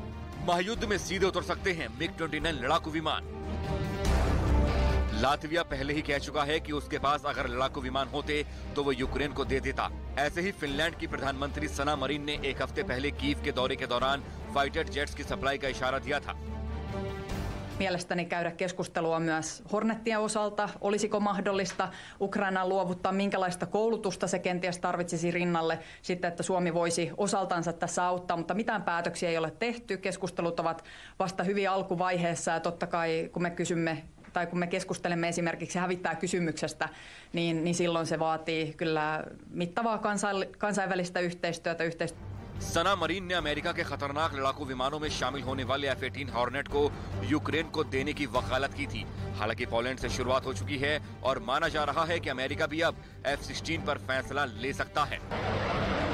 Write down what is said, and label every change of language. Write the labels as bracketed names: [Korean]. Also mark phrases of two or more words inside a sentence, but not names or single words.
[Hindi] महायुद्ध में सीधे उतर सकते हैं MiG-29 लड़ाकू विमान। लातविया पहले ही कह चुका है कि उसके पास अगर लड़ाकू विमान होते तो वो यूक्रेन को दे देता। ऐसे ही फिनलैंड की प्रधानमंत्री सना मरीन ने 1 हफ्ते पहले कीव के दौरे के दौरान [English] fighter jets [Hindi] की सप्लाई का इशारा दिया था। [Finnish] Mielestäni käydä keskustelua myös Hornettien osalta. Olisiko mahdollista Ukrainaan luovuttaa, minkälaista koulutusta se kenties tarvitsisi rinnalle, sitten että Suomi voisi osaltansa tässä auttaa, mutta mitään päätöksiä ei ole tehty. Keskustelut ovat vasta hyvin alkuvaiheessa ja totta kai kun me kysymme tai kun me keskustelemme esimerkiksi hävittäjäkysymyksestä, niin silloin se vaatii kyllä mittavaa kansainvälistä yhteistyötä. [Hindi] सना मरीन ने अमेरिका के खतरनाक लड़ाकू विमानों में शामिल होने वाले F-18 हॉर्नेट को यूक्रेन को देने की वकालत की थी। हालांकि पोलैंड से शुरुआत हो चुकी है और माना जा रहा है कि अमेरिका भी अब F-16 पर फैसला ले सकता है।